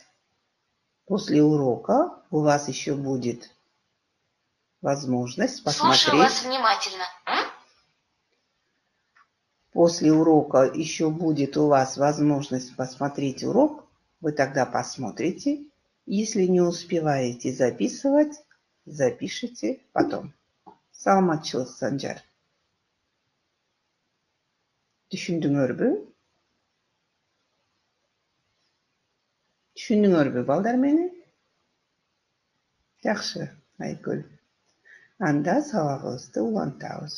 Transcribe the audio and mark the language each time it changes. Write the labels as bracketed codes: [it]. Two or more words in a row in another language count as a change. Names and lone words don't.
[ru] После урока у вас еще будет возможность посмотреть. Слушаю вас внимательно. После урока еще будет у вас возможность посмотреть урок. Вы тогда посмотрите. Если не успеваете записывать, запишите потом. [ky] Саламатчылык, Санжар. Түшүндүңөрбү? Түшүндүңөрбү, балдар мени? Жакшы, Айгүл. Анда сабагыбызды улантабыз.